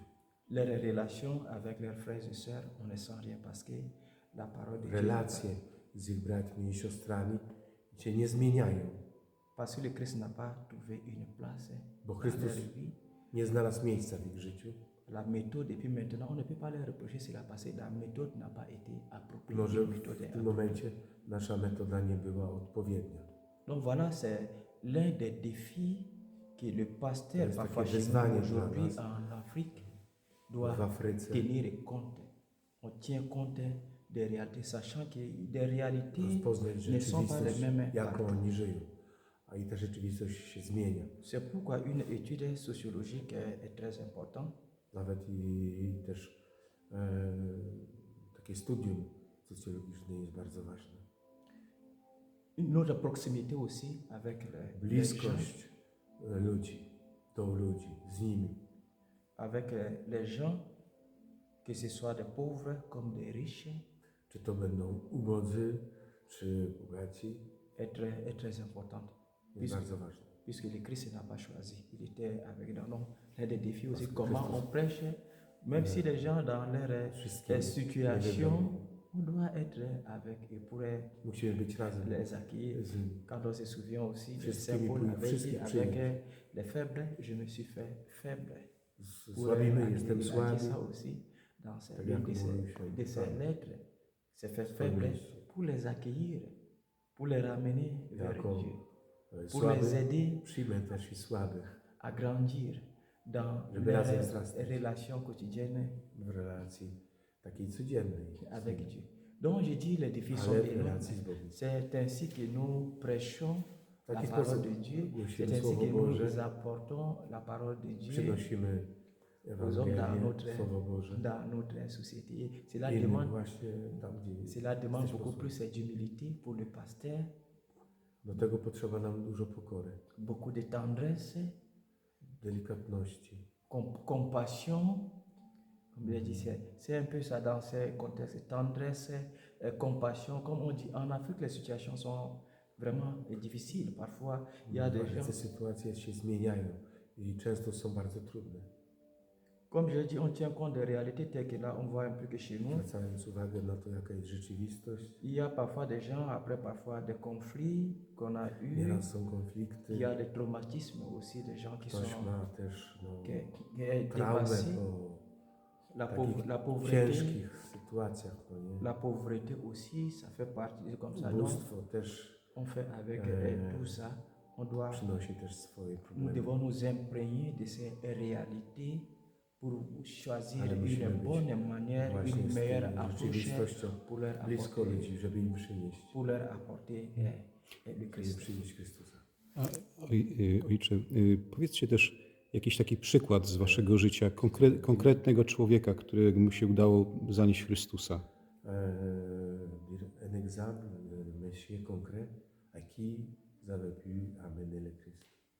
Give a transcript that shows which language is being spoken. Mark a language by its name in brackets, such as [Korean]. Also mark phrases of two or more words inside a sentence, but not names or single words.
[French] Leurs relations avec leurs frères et sœurs, on ne sent rien parce que la parole de Dieu. [Polish] Relacje z ich braćmi i siostrami się nie zmieniają, [French] Parce que le Christ n'a pas trouvé une place [Polish] bo [French] dans [Polish] Chrystus [French] leur vie. [Polish] nie znalazł miejsca w ich życiu. [French] La méthode, et puis maintenant, on ne peut pas leur reprocher cela parce que la méthode n'a pas été appropriée. [Polish] Może [French] La [Polish] w [French] méthode est [Polish] tym momencie nasza metoda nie była odpowiednia. [French] Donc voilà, c'est l'un des défis que le pasteur, [Polish] jest [French] parfois [Polish] takie [French] chez nous [Polish] wyzwanie dla [French] aujourd'hui [Polish] nas. [French] en Afrique, [Polish] W [French] doit [Polish] Afryce [French] tenir compte. On tient compte des réalités, sachant que des réalités [Polish] rozpoznać [French] ne sont pas les [Polish] rzeczywistość, [French] mêmes [Polish] jaką [French] partout. [Polish] oni żyją. A i ta rzeczywistość się zmienia. [French] C'est pourquoi une étude sociologique est très importante. [Polish] Nawet i też takie studium socjologiczne jest bardzo ważne. [French] Notre proximité aussi avec les gens, [Polish] Bliskość ludzi, do ludzi, z nimi. [French] avec les gens, que ce soit des pauvres comme des riches, [Polish] Czy to będą ubodzy, czy bogaci, [French] est très importante. [Polish] jest bardzo ważne. [French] Puisque le Christ n'a pas choisi. Il était avec nous. Donc, il y a des défis aussi. Parce que Comment Christus- on prêche, même si les gens dans leur [Polish] Wszystkie [French] situation, On doit être avec eux pour [Polish] Musimy być razem [French] les accueillir. [Polish] z nimi. [French] Quand on se souvient aussi de [Polish] Wszystkimi [French] Saint Paul [Polish] pój- [French] avait [Polish] wszystkich [French] dit, avec [Polish] przyjąć. [French] les faibles, je me suis fait faible. Pour [Polish] Słabimy, [French] accueillir. [Polish] jestem [French] Il a dit [Polish] słaby. [French] ça aussi dans [Polish] Tak [French] l'une [Polish] jak [French] de [Polish] mówił [French] ses, [Polish] święty [French] de ses [Polish] Paweł. [French] lettres. C'est fait [Polish] Swoim [French] faible [Polish] liście. [French] pour les accueillir, pour les ramener vers [Polish] Jako [French] Dieu, pour [Polish] słaby [French] les aider [Polish] przyjmę też i słabych [French] à grandir dans [Polish] Żeby razem [French] leurs [Polish] wzrastać. [French] relations quotidiennes [Polish] w relacji takiej codziennej. [French] avec Dieu. Donc je dis les défis sont [Polish] Ale w [French] énormes. [Polish] relacji z Bogiem. [French] C'est ainsi que nous prêchons [Polish] W [French] la [Polish] taki [French] parole [Polish] sposób [French] de Dieu. C'est [Polish] głosimy [French] ainsi [Polish] Słowo [French] que [Polish] Boże, [French] nous apportons la parole de Dieu [Polish] przynosimy [French] aux hommes dans [Polish] Ewangelię, Słowo Boże. [French] dans notre société. Cela [Polish] Innym [French] demande, [Polish] właśnie tam, gdzie [French] cela demande [Polish] jesteśmy [French] beaucoup [Polish] posłani. [French] plus d'humilité pour le pasteur, [Polish] Do tego potrzeba nam dużo pokory, [French] beaucoup de tendresse, [Polish] delikatności. [French] compassion. Comme je dit, c'est un peu ça dans ces contextes. Tendresse, compassion. Comme on dit, en Afrique, les situations sont vraiment difficiles. Parfois, il y a des gens, [Polish] Te sytuacje się zmieniają i często są bardzo trudne. [French] comme je dis, on tient compte des réalités telles que là, on voit un peu que chez nous, [Polish] Zwracając uwagę na to, jaka jest rzeczywistość, [French] il y a parfois des gens, après parfois des conflits qu'on a eus, [Polish] nieraz są [French] il [Polish] konflikty, [French] y a des traumatismes aussi, des gens qui [Polish] ktoś [French] sont [Polish] ma też [French] qui est [Polish] traumę [French] dépassé, [Polish] po [French] la [Polish] takich [French] pauvreté. [Polish] ciężkich sytuacjach, no nie? [French] La pauvreté aussi, ça fait partie comme ça. Donc, [Polish] Ubóstwo też [French] on fait avec tout ça. On doit, [Polish] przynosi też swoje [French] nous [Polish] problemy. [French] devons nous imprégner de ces réalités pour choisir [Polish] Ale musimy [French] une [Polish] być [French] bonne manière, [Polish] właśnie [French] une [Polish] z [French] meilleure [Polish] tą [French] approche [Polish] rzeczywistością [French] pour leur [Polish] blisko [French] apporter, [Polish] ludzi, żeby im przynieść, [French] le [Polish] żeby [French] Christ. [Polish] przynieść Chrystusa. A, ojcze, powiedzcie też jakiś taki przykład z waszego życia, konkretnego człowieka, któremu się udało zanieść Chrystusa. [French] Dire un exemple de monsieur concret à qui vous avez pu amener le Christ.